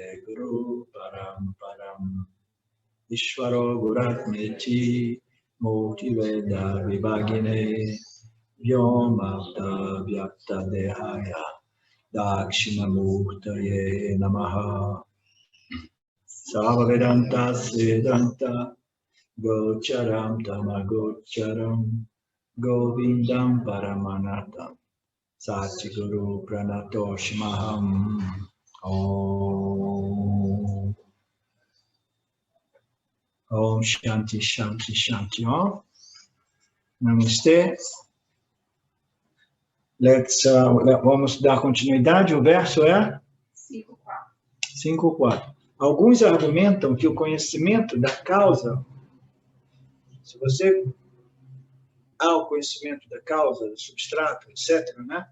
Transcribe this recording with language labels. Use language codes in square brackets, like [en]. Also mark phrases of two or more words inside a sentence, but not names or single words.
[sa] Guru Paramparam Ishvaro Guratmeti Murti Veda Vibhagine Vyomavta Vyakta Dehaya Dakshinamurtaye Namaha Sarvavedanta Siddhanta Gocharam Tamagocharam Govindam Paramanatam Satguru Pranatoshmaham Om Om Shanti Shanti Shanti Om Namastê. [pt] Vamos dar continuidade. O verso é 5.4. Alguns argumentam que o conhecimento da causa, se você há o conhecimento da causa, do substrato, etc., né?